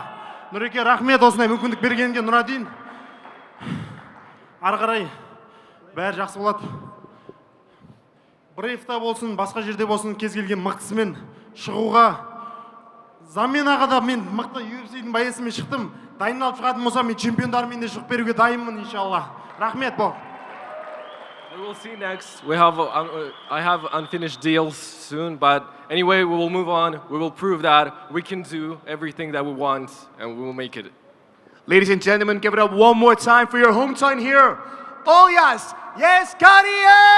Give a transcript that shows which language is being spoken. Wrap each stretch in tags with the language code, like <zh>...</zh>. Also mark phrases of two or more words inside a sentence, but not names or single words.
<kk>Нұреке, рахмет осындай мүмкіндік бергенге, Нұрадин. Ары қарай бәрі жақсы болады. Брейвта болсын, басқа жерде болсын, кез келген мықтысымен шығуға. Заменаға да мен мықты UFC-дің байысымен шықтым. Дайындалып шығатын болсам, мен чемпиондармен де шығып беруге дайынмын иншалла. Рахмет бол.</kk> <en>We will see next. I have unfinished deals soon, but anyway, we will move on. We will prove that we can do everything that we want, and we will make it. Ladies and gentlemen, give it up one more time for your hometown here. Olyas, yes, Kario!</en>